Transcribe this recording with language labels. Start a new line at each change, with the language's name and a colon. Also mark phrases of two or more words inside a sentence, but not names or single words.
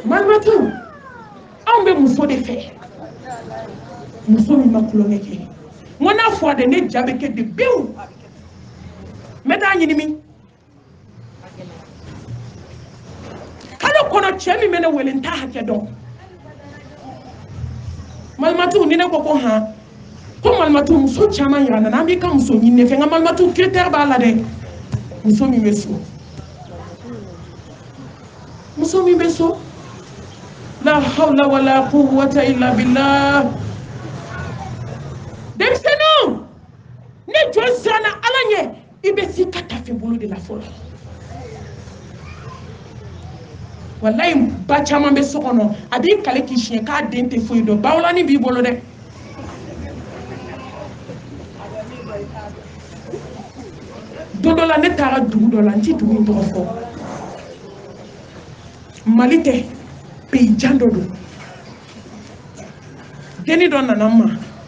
Bambara: malimatu anw bɛ muso de fɛ muso min ma kulonkɛ kɛ n ko n'a fɔ a de ne ja bɛ kɛ de pewu n bɛ taa ɲini min kalo kɔnɔ cɛ min bɛ ne wele n t'a hakɛ dɔn malimatu ni ne ko ko han ko malimatu muso caman yira na an b'i ka muso ɲini ne fɛ nka malimatu critère b'a la dɛ muso min bɛ so muso min bɛ so
Arabic: لا حول ولا قوة إلا بالله
Bambara: denmisɛnninw ne jɔn siranna ala ɲɛ i bɛ s'i ka tafe bolo de la fɔlɔ walayi ba caman bɛ so kɔnɔ a b'i kale k'i siɲɛ k'a den tɛ foyi dɔn bawolani b'i bolo dɛ don dɔ la ne taara dugu dɔ la n ti dugu in tɔgɔ fɔ mali tɛ pays jan dɔ don denni dɔ nana n ma